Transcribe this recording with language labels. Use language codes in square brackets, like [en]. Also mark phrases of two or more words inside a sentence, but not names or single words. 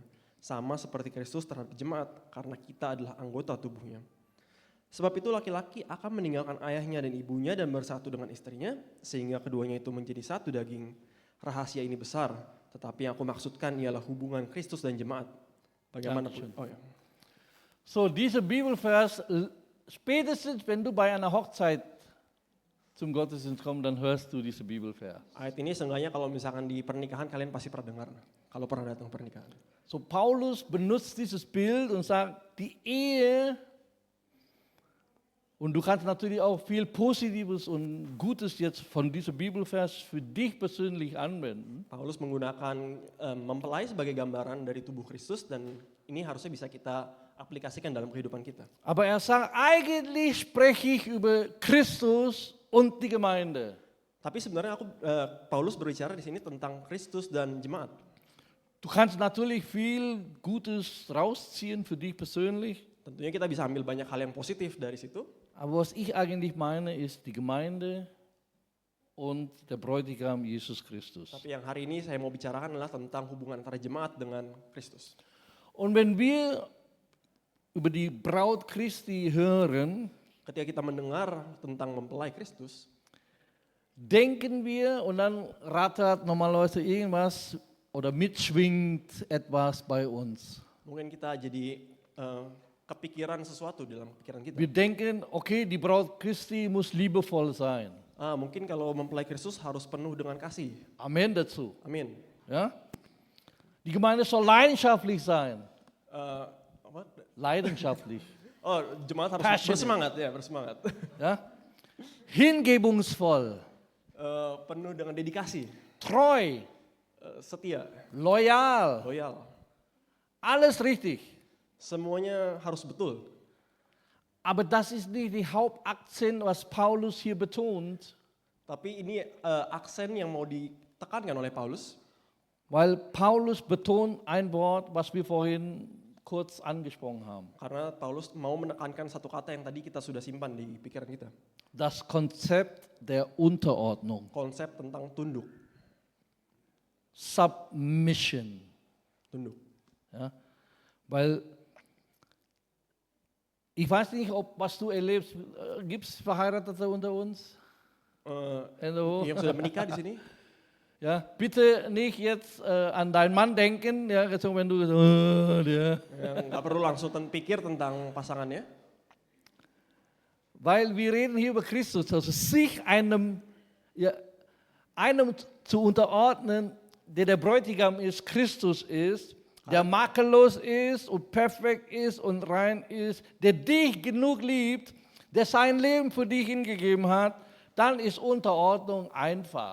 [id] Sama seperti Kristus terhadap jemaat, karena kita adalah anggota tubuhnya. Sebab itu laki-laki akan meninggalkan ayahnya dan ibunya dan bersatu dengan istrinya, sehingga keduanya itu menjadi satu daging. Rahasia ini besar, tetapi yang aku maksudkan ialah hubungan Kristus dan jemaat. Bagaimanapun. Oh ya. [de] So, dieser Bibelvers, spätestens wenn du bei einer Hochzeit zum Gottesdienst kommst, dann hörst du diese Bibelvers. [id] Ayat ini seenggaknya kalau misalkan di pernikahan kalian pasti pernah dengar, kalau pernah datang pernikahan. [de] So, Paulus benutzt dieses Bild und sagt, die Ehe. Und du kannst natürlich auch viel Positives und Gutes jetzt von diesem Bibelvers für dich persönlich anwenden. [id] Paulus menggunakan mempelai sebagai gambaran dari tubuh Kristus dan ini harusnya bisa kita aplikasikan dalam kehidupan kita. [de] Aber er sagt, eigentlich spreche ich über Christus und die Gemeinde. [id] Tapi sebenarnya Paulus berbicara di sini tentang Kristus dan jemaat. [de] Du kannst natürlich viel Gutes rausziehen für dich persönlich. [id] Tentunya kita bisa ambil banyak hal yang positif dari situ. [de] Aber was ich eigentlich meine, ist die Gemeinde und der Bräutigam Jesus Christus. [id] Tapi yang hari ini saya mau bicarakan adalah tentang hubungan antara jemaat dengan Kristus. [de] Und wenn wir über die Braut Christi hören, [id] ketika kita mendengar tentang mempelai Kristus, [de] denken wir und dann rattert normalerweise irgendwas oder mitschwingt etwas bei uns. [id] Mungkin kita jadi kepikiran sesuatu dalam pikiran kita. [de] Wir denken, okay, die Braut Christi muss liebevoll sein. [id] Mungkin kalau mempelai Kristus harus penuh dengan kasih. [de] Amen dazu. [id] Amin. [de] Ja? Die Gemeinde soll leidenschaftlich sein. [id] Apa? [de] Leidenschaftlich. [id] Oh, jemaat harus [en] Passionate. [id] bersemangat ya, bersemangat. [de] Ja? Hingebungsvoll. [id] Penuh dengan dedikasi. [de] Treu. [id] Setia. [de] Loyal. [id] Loyal. [de] Alles richtig. [id] Semuanya harus betul. [de] Aber das ist nicht die Hauptakzent, was Paulus hier betont. [id] Tapi ini aksen yang mau ditekankan oleh Paulus. [de] Weil Paulus betont ein Wort, was wir vorhin kurz angesprochen haben. [id] Karena Paulus mau menekankan satu kata yang tadi kita sudah simpan di pikiran kita. [de] Das Konzept der Unterordnung. [id] Konsep tentang tunduk. [en] Submission. [id] Tunduk. [de] Ja? Weil ich weiß nicht, was du erlebst. Gibt es Verheiratete unter uns? [id] Yang sudah menikah di sini? [de] Ja, bitte nicht jetzt an deinen Mann denken, ja, wenn du der. [id] Nggak perlu langsung pikir tentang pasangannya. [de] Weil wir reden hier über Christus, also sich einem zu unterordnen, der Bräutigam ist, Christus ist, der makellos ist und perfekt ist und rein ist, der dich genug liebt, der sein Leben für dich hingegeben hat, dann ist Unterordnung einfach.